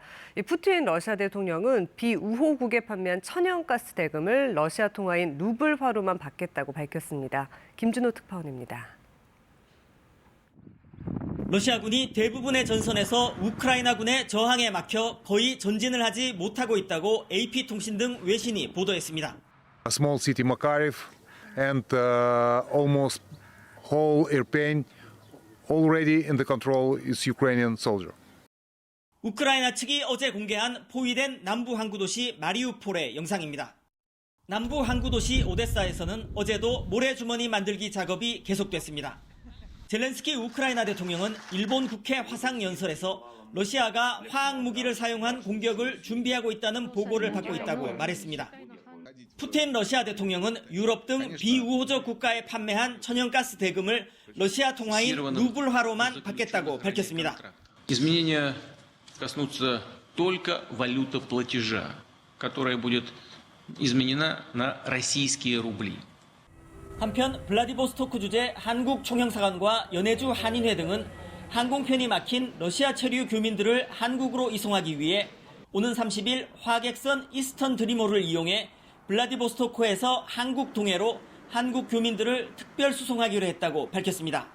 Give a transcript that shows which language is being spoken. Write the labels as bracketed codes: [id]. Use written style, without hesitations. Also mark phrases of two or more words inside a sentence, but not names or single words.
[ko] 푸틴 러시아 대통령은 비우호국에 판매한 천연가스 대금을 러시아 통화인 루블화로만 받겠다고 밝혔습니다. 김준호 특파원입니다. 러시아군이 대부분의 전선에서 우크라이나군의 저항에 막혀 거의 전진을 하지 못하고 있다고 AP통신 등 외신이 보도했습니다. [en] A small city Makariv and almost whole Irpin already in the control is Ukrainian soldier. [ko] 우크라이나 측이 어제 공개한 포위된 남부 항구 도시 마리우폴의 영상입니다. 남부 항구 도시 오데사에서는 어제도 모래주머니 만들기 작업이 계속됐습니다. 젤렌스키 우크라이나 대통령은 일본 국회 화상연설에서 러시아가 화학무기를 사용한 공격을 준비하고 있다는 보고를 받고 있다고 말했습니다. 푸틴 러시아 대통령은 유럽 등 비우호적 국가에 판매한 천연가스 대금을 러시아 통화인 루블화로만 받겠다고 밝혔습니다. [ru] Изменения коснутся только валютоплатежа, которая будет изменена на российские рубли. [ko] 한편 블라디보스토크 주재 한국 총영사관과 연해주 한인회 등은 항공편이 막힌 러시아 체류 교민들을 한국으로 이송하기 위해 오는 30일 화객선 이스턴 드리모를 이용해 블라디보스토크에서 한국 동해로 한국 교민들을 특별 수송하기로 했다고 밝혔습니다.